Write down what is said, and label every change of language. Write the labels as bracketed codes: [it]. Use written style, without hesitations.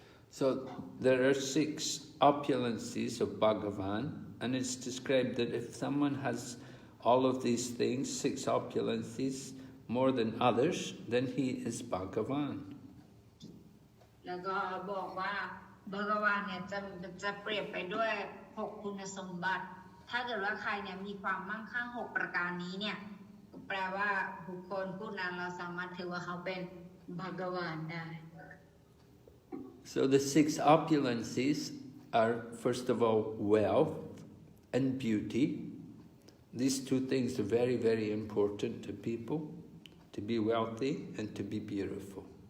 [en] So there are 6 opulences of Bhagavan, and it's described that if someone has all of these things, 6 opulences, more than others, then he is Bhagavan. [th] แล้วก็บอกว่าบักวานเนี่ยจะเปรียบไปด้วย6คุณสมบัติถ้าเกิดว่าใครเนี่ยมีความมั่งคั่ง6ประการนี้เนี่ยแปลว่าบุคคลผู้นั้นเราสามารถถือว่าเขาเป็นบักวานได้ [en] So the 6 opulences are, first of all, wealth and beauty. These 2 things are very important to people, to be wealthy and to be beautiful.